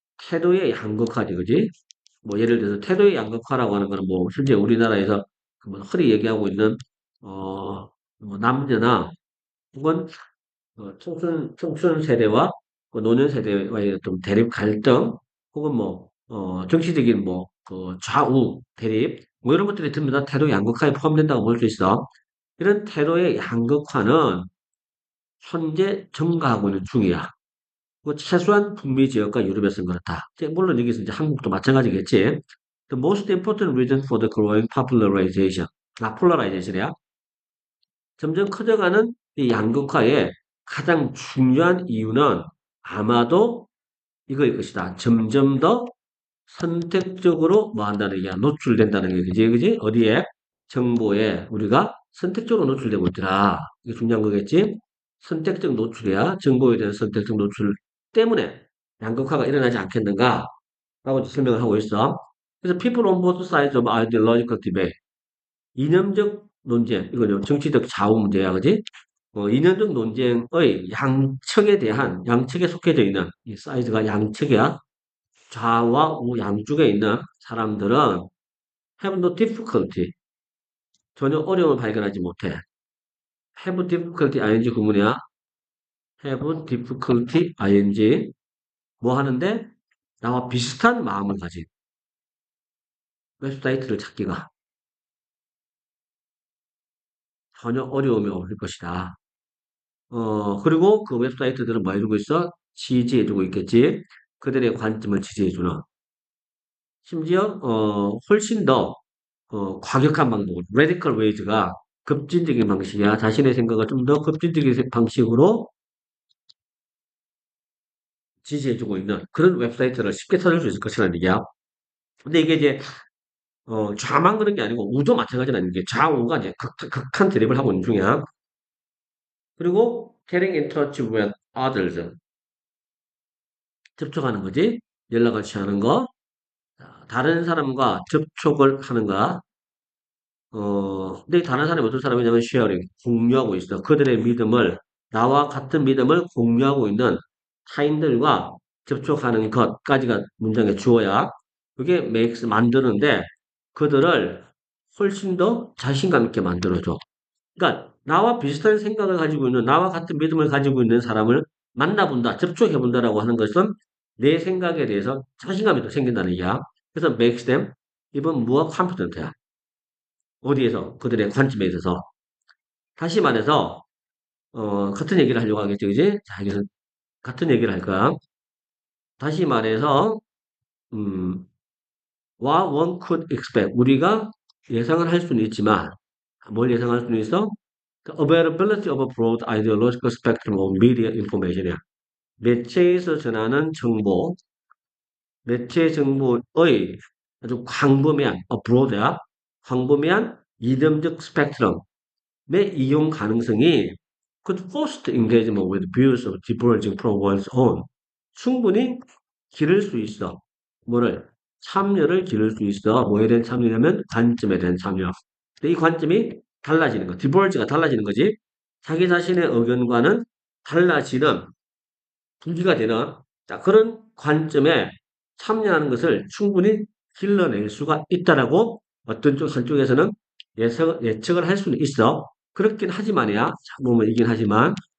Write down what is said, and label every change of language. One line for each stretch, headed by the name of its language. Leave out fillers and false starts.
Korean: 태도의 양극화지, 그지? 뭐 예를 들어서 태도의 양극화라고 하는 거는 뭐 실제 우리나라에서 그뭐 흔히 얘기하고 있는 뭐 남녀나 혹은 청춘 세대와 그 노년 세대와의 좀 대립 갈등 혹은 뭐 정치적인 뭐 그 좌우 대립 뭐 이런 것들이 전부 다 태도 양극화에 포함된다고 볼 수 있어. 이런 태도의 양극화는 현재 증가하고 있는 중이야. 뭐 최소한 북미 지역과 유럽에서는 그렇다. 물론 여기서 이제 한국도 마찬가지겠지.
English: The most important reason for the growing popularization.
Korean: 폴라라이제이션이야. 점점 커져가는 이 양극화의 가장 중요한 이유는 아마도 이거일 것이다. 점점 더 선택적으로 뭐 한다는 얘기야. 노출된다는 얘기지. 그지? 어디에? 정보에 우리가 선택적으로 노출되고 있더라. 이게 중요한 거겠지? 선택적 노출이야. 정보에 대한 선택적 노출 때문에 양극화가 일어나지 않겠는가? 라고 설명을 하고 있어. 그래서
English: people on both sides of ideological debate.
Korean: 이념적 논쟁, 이거죠. 정치적 좌우 문제야, 그지? 이념적 논쟁의 양측에 대한, 양측에 속해져 있는, 이 사이즈가 양측이야. 좌와 우 양쪽에 있는 사람들은
English: have no difficulty.
Korean: 전혀 어려움을 발견하지 못해.
English: have difficulty ing
Korean: 구문이야.
English: have difficulty ing.
Korean: 뭐 하는데? 나와 비슷한 마음을 가진 웹사이트를 찾기가 전혀 어려움이 없을 것이다. 그리고 그 웹사이트들은 뭐 해주고 있어? 지지해주고 있겠지. 그들의 관점을 지지해주는. 심지어, 훨씬 더, 과격한 방법,
English: radical ways
Korean: 가 급진적인 방식이야. 자신의 생각을 좀 더 급진적인 방식으로 지지해주고 있는 그런 웹사이트를 쉽게 찾을 수 있을 것이라는 얘기야. 근데 이게 이제, 좌만 그런 게 아니고 우도 마찬가지라는 게 좌우가 이제 극한 대립을 하고 있는 중이야. 그리고
English: getting in touch with others.
Korean: 접촉하는 거지. 연락을 취하는 거. 다른 사람과 접촉을 하는가? 근데 다른 사람이 어떤 사람이냐면 쉐어링, 공유하고 있어. 그들의 믿음을, 나와 같은 믿음을 공유하고 있는 타인들과 접촉하는 것까지가 문장의 주어야. 그게 makes, 만드는데, 그들을 훨씬 더 자신감 있게 만들어줘. 그러니까, 나와 비슷한 생각을 가지고 있는, 나와 같은 믿음을 가지고 있는 사람을 만나본다, 접촉해본다라고 하는 것은 내 생각에 대해서 자신감이 더 생긴다는 얘기야. 그래서
English: makes them even more confident야.
Korean: 어디에서? 그들의 관점에 있어서. 다시 말해서, 같은 얘기를 하려고 하겠죠, 그지? 자, 여기서 같은 얘기를 할 거야. 다시 말해서, 음,
English: what one could expect.
Korean: 우리가 예상을 할 수는 있지만, 뭘 예상할 수는 있어?
English: The availability of a broad ideological spectrum of media information이야.
Korean: 매체에서 전하는 정보, 매체 정보의 아주 광범위한, broad야. 광범위한 이념적 스펙트럼의 이용 가능성이
English: could foster engagement with views of diverging from one's own.
Korean: 충분히 기를 수 있어. 뭐를? 참여를 기를 수 있어. 뭐에 대한 참여냐면 관점에 대한 참여. 근데 이 관점이 달라지는 거. diverge가 달라지는 거지. 자기 자신의 의견과는 달라지는 분기가 되는 자, 그런 관점에 참여하는 것을 충분히 길러낼 수가 있다라고 어떤 쪽 한쪽에서는 예측을 할 수는 있어. 그렇긴 하지만이야. 보면 이긴 하지만